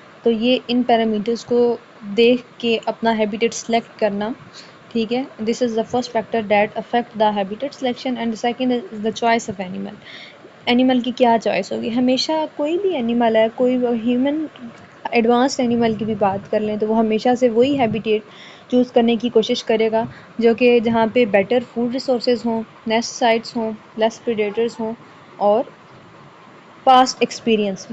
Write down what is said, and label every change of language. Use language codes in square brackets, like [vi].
[ur] تو یہ ان پیرامیٹرز کو دیکھ کے اپنا ہیبیٹیٹ سلیکٹ کرنا. ٹھیک ہے، [en] This is the first factor that affect the habitat selection. And second is the choice of animal. [ur] Animal کی کیا چوائس ہوگی؟ ہمیشہ کوئی بھی اینیمل ہے، کوئی ہیومن ایڈوانسڈ اینیمل کی بھی بات کر لیں تو وہ ہمیشہ سے وہی ہیبیٹیٹ چوز کرنے کی کوشش کرے گا جو کہ جہاں پہ بیٹر فوڈ ریسورسز ہوں، نیسٹ سائٹس ہوں، لیس پریڈیٹرز ہوں، اور پاسٹ ایکسپیرینس.